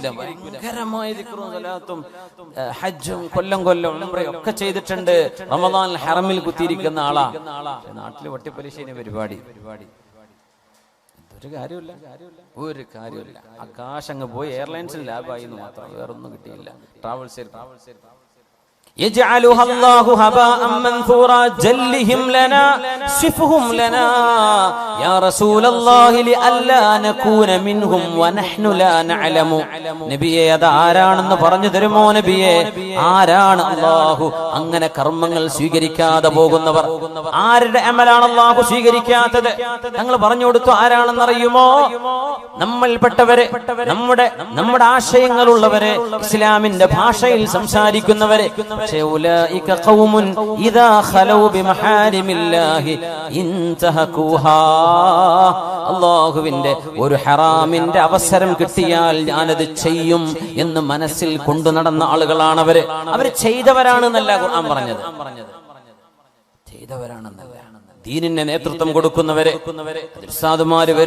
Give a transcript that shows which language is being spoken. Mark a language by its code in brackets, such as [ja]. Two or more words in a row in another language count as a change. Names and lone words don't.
[ml] ഭയങ്കരമായ ദിക്റും സലാത്തും ഹജ്ജും കൊല്ലം ഉംറയും ഒക്കെ ചെയ്തിട്ടുണ്ട്. റമദാൻ ഹറമിൽ കുത്തിയിരിക്കുന്ന ആളാ. നാട്ടില് വട്ടിപ്പലിശേനെ പരിപാടി ഒരു കാര്യമില്ല. ആകാശങ്ങ് പോയി എയർലൈൻസിൽ ലാഭായി എന്ന് മാത്രം, വേറൊന്നും കിട്ടിയില്ല. [ar] ട്രാവൽസ് يجعلها الله هباء منثورا جلهم لنا صفهم لنا يا رسول الله لئلا نكون منهم ونحن لا نعلم. [ml] നബിയെ അത് ആരാണെന്ന് പറഞ്ഞു തരുമോ നബിയെ? ആരാണ് അല്ലാഹു അങ്ങനെ കർമ്മങ്ങൾ സ്വീകരിക്കാതെ പോകുന്നവർ? ആരുടെ അമലാണ് അല്ലാഹു സ്വീകരിക്കാത്തത്? ഞങ്ങൾ പറഞ്ഞു കൊടുത്തു. ആരാണെന്ന് അറിയുമോ? നമ്മൾപ്പെട്ടവരെ, നമ്മുടെ ആശയങ്ങളുള്ളവരെ, ഇസ്ലാമിന്റെ ഭാഷയിൽ സംസാരിക്കുന്നവരെ. [ar] أولئك قوم إذا خلوا بمحارم الله انتهكوها. [ml] അല്ലാഹുവിന്റെ ഒരു ഹറാമിന്റെ അവസരം കിട്ടിയാൽ ഞാനത് ചെയ്യും എന്ന് മനസ്സിൽ കൊണ്ടു നടന്ന ആളുകളാണ് അവര്. അവര് ചെയ്തവരാണെന്നല്ല ഖുർആൻ പറഞ്ഞത്. ചെയ്തവരാണെന്നല്ല. ദീനിന് നേതൃത്വം കൊടുക്കുന്നവരെ ഉസ്താദുമാര് വരും.